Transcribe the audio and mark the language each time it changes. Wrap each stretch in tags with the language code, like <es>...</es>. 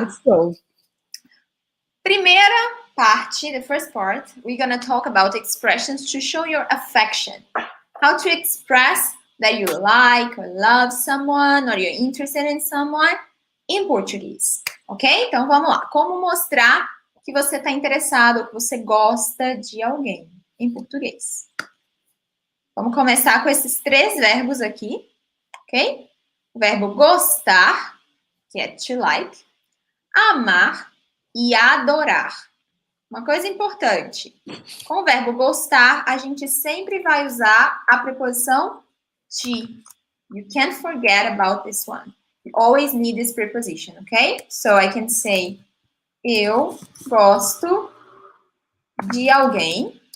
<en>Let's go.</en> <pt>Primeira parte,</pt> <en>the first part, we're going to talk about expressions to show your affection. How to express that you like or love someone or you're interested in someone in Portuguese.</en> <pt>Ok? Então vamos lá. Como mostrar que você está interessado, que você gosta de alguém em português. Vamos começar com esses 3 verbos aqui. Ok? O verbo gostar, que é</pt> <en>to like.</en> <pt>Amar e adorar. Uma coisa importante, com o verbo gostar, a gente sempre vai usar a preposição de.</pt> <en>You can't forget about this one. You always need this preposition, okay? So I can say,</en> <pt>eu gosto de alguém.</pt>